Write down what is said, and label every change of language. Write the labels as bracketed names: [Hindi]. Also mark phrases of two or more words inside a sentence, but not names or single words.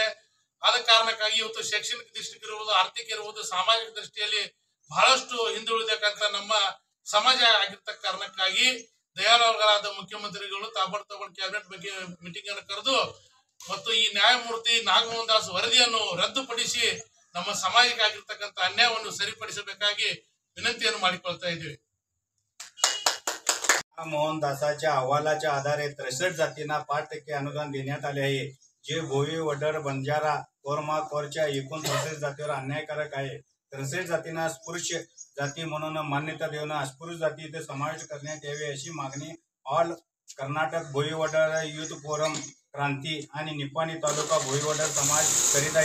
[Kannada] ಆದ ಕಾರಣಕ್ಕಾಗಿ ಇವತ್ತು ಶೈಕ್ಷಣಿಕ ದೃಷ್ಟಿ ಇರುವುದು, ಆರ್ಥಿಕ ಇರುವುದು, ಸಾಮಾಜಿಕ ದೃಷ್ಟಿಯಲ್ಲಿ ಬಹಳಷ್ಟು ಹಿಂದುಳಿದಕ್ಕಂತ ನಮ್ಮ ಸಮಾಜ ಆಗಿರ್ತಕ್ಕ ಕಾರಣಕ್ಕಾಗಿ ದಯಾಳುಗಳಾದ ಮುಖ್ಯಮಂತ್ರಿಗಳು ತಾಬಡತೋಬಡ ಕ್ಯಾಬಿನೆಟ್ ಬಗ್ಗೆ ಮೀಟಿಂಗ್ ಅನ್ನು ಕರೆದು ಮತ್ತು ಈ ನ್ಯಾಯಮೂರ್ತಿ ನಾಗಮೋಹನ್ ದಾಸ್ ವರದಿಯನ್ನು ರದ್ದುಪಡಿಸಿ ನಮ್ಮ ಸಮಾಜಕ್ಕೆ ಆಗಿರ್ತಕ್ಕಂಥ ಅನ್ಯಾಯವನ್ನು ಸರಿಪಡಿಸಬೇಕಾಗಿ विनंती ಮಾಡಿಕೊಳ್ತಾ ಇದ್ದೀವಿ। [Marathi] मोहन दासाच्या अहवालाच्या आधारे 63 जातींना 5% अनुदान देण्यात आले आहे, जे भोई, वडर, बंजारा, कोरमा, कोरच्या एकूण 63 जातीवर अन्यायकारक आहे। 63 जातींना स्पृश्य जाती म्हणून मान्यता देऊन अस्पृश्य जाती इथे समावेश करण्यात यावे अशी मागणी ऑल कर्नाटक भोई वडर युथ फोरम क्रांती आणि निपाणी तालुका भोई वडर समाज करीत आहे।